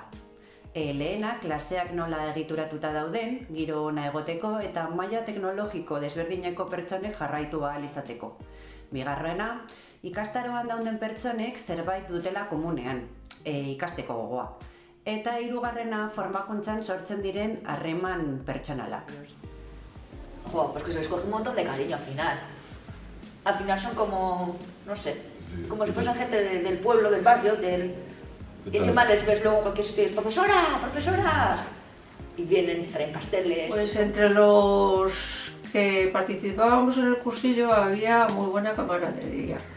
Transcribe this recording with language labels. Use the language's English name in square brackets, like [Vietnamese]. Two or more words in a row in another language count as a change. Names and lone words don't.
[Basque] Lehena, klaseak nola egituratuta dauden, giro ona egoteko eta maila teknologiko desberdineko pertsonek jarraitu ahal izateko. Bigarrena, ikastaroan dauden pertsonek zerbait dutela komunean, ikasteko gogoa. Eta 3. formakuntzan sortzen diren harreman pertsonalak. [Spanish] Pues que se les coge un montón de cariño al final. Al final son como, no sé, como si fuesen gente del pueblo, del barrio, y encima les ves luego en cualquier sitio y dices, ¡profesora! ¡Profesora! Y vienen, traen pasteles. Pues entre los que participábamos en el cursillo había muy buena camaradería.